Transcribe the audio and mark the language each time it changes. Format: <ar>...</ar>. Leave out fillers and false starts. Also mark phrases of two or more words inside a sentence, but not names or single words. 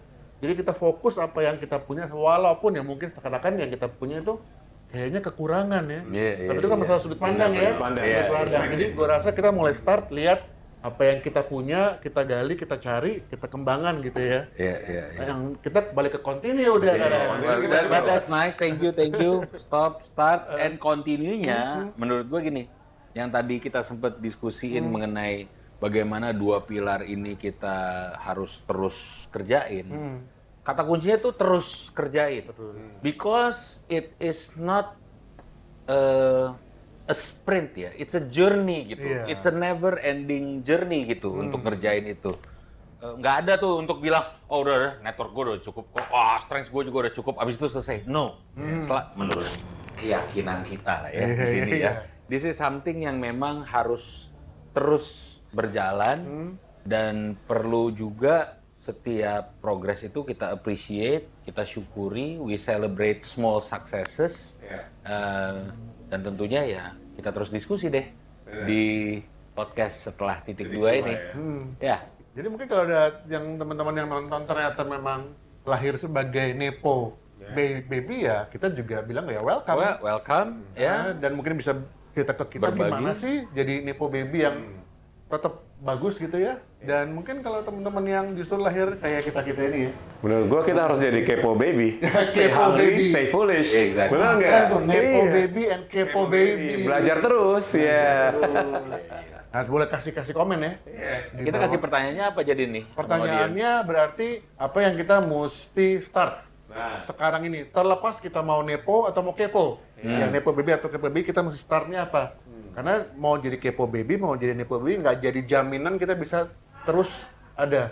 <id>Jadi kita fokus apa yang kita punya, walaupun ya mungkin seakan-akan yang kita punya itu kayaknya kekurangan ya. Tapi itu kan masalah sudut pandang ya. Jadi gue rasa kita mulai start lihat apa yang kita punya, kita gali, kita cari, kita kembangkan gitu ya. Yang kita balik ke continue udah.</id> <en>But that's nice, thank you. Stop, start, and continue-</en> <id>nya menurut gue gini. Yang tadi kita sempat diskusiin mengenai bagaimana dua pilar ini kita harus terus kerjain. Kata kuncinya tuh terus kerjain.</id> <en>Because it is not a sprint ya, it's a journey gitu. It's a never ending journey gitu</en> <id>untuk ngerjain itu. Nggak ada tuh untuk bilang, oh udah network gue udah cukup kok, strength gue juga udah cukup, abis itu selesai. No, menurut keyakinan kita lah ya di sini ya.</id> <en>This is something</en> <id>yang memang harus terus berjalan dan perlu juga setiap progres itu kita appreciate, kita syukuri,</id> <en>we celebrate small successes,</en> <id>dan tentunya ya kita terus diskusi deh di podcast setelah titik 2 ini. Ya. Jadi mungkin kalau ada yang teman-teman yang nonton ternyata memang lahir sebagai</id> <en>nepo baby</en> <id>ya, kita juga bilang ya welcome. Welcome ya. Dan mungkin bisa cerita ke kita gimana sih jadi</id> <en>nepo baby</en> <id>yang tetap bagus gitu ya. Dan mungkin kalau teman-teman yang justru lahir kayak kita ini ya. Menurut gua kita harus jadi kepo baby.</id> <en>Stay</en> <id>Kepo</id> <en>hungry, baby. stay foolish. Exactly.</en> <id>Benar nggak? Keren tuh, nepo Iya.</id> <en>baby and kepo baby.</en> <id>Belajar terus ya. Nah, boleh kasih komen ya. Kita kasih pertanyaannya apa jadi nih? Pertanyaannya berarti apa yang kita mesti start sekarang ini, terlepas kita mau nepo atau mau kepo. Yang</id> <en>nepo baby</en> <id>atau kepo baby kita mesti startnya apa? Karena mau jadi kepo baby, mau jadi nepo baby nggak jadi jaminan kita bisa terus ada.</id>